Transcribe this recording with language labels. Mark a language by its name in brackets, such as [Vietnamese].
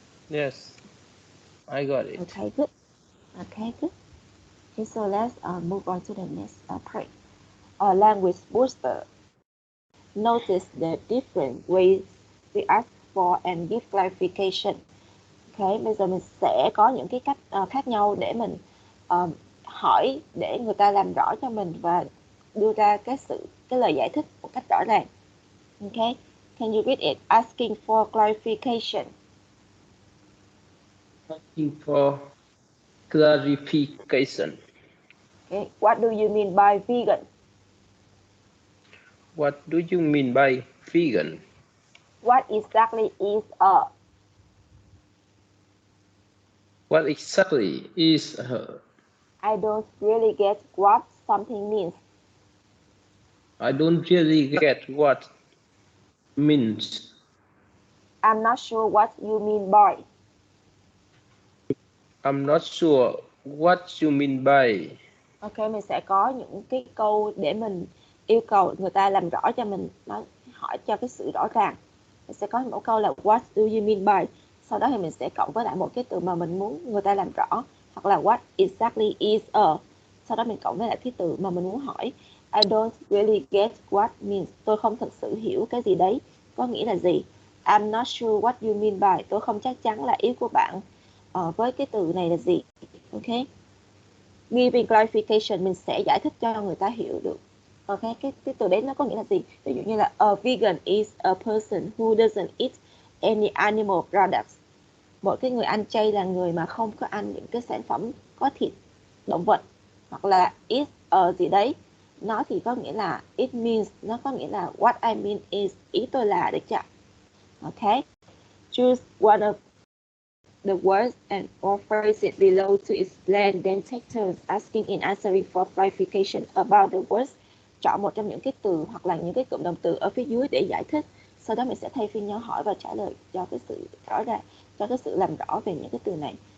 [English] Yes, I got it. Okay, good. Okay, good. Okay, so let's move on to the next part. Language booster. Notice the different ways we ask for and give clarification. [Vietnamese] Okay, bây giờ mình sẽ có những cái cách khác nhau để mình hỏi để người ta làm rõ cho mình và đưa ra cái lời giải thích một cách rõ ràng. [English] Okay, can you read it? Asking for clarification. Asking for clarification. Okay, what do you mean by vegan? What do you mean by vegan? What exactly is a? What exactly is a? I don't really get what something means. I don't really get what means. I'm not sure what you mean by. I'm not sure what you mean by. [Vietnamese] Ok, mình sẽ có những cái câu để mình yêu cầu người ta làm rõ cho mình, nói hỏi cho cái sự rõ ràng. Mình sẽ có một câu là [English] what do you mean by. [Vietnamese] Sau đó thì mình sẽ cộng với lại một cái từ mà mình muốn người ta làm rõ, hoặc là [English] what exactly is a. [Vietnamese] Sau đó mình cộng với lại cái từ mà mình muốn hỏi. [English] I don't really get what means. [Vietnamese] Tôi không thực sự hiểu cái gì đấy có nghĩa là gì. [English] I'm not sure what you mean by. [Vietnamese] Tôi không chắc chắn là ý của bạn với cái từ này là gì. Ok. [English] Giving clarification, [Vietnamese] mình sẽ giải thích cho người ta hiểu được. Ok, cái từ đấy nó có nghĩa là gì. Ví dụ như là [English] a vegan is a person who doesn't eat any animal products. [Vietnamese] Một cái người ăn chay là người mà không có ăn những cái sản phẩm có thịt động vật. Hoặc là [English] is a [Vietnamese] gì đấy, nó thì có nghĩa là [English] it means, [Vietnamese] nó có nghĩa là [English] what I mean is, [Vietnamese] ý tôi là, được chưa? [English] Ok, choose one of the words and or phrases below to explain, then take turns asking and answering for clarification about the words. [Vietnamese] Chọn một trong những cái từ hoặc là những cái cụm động từ ở phía dưới để giải thích. Sau đó mình sẽ thay phiên nhau hỏi và trả lời cho cái sự rõ ràng, cho cái sự làm rõ về những cái từ này.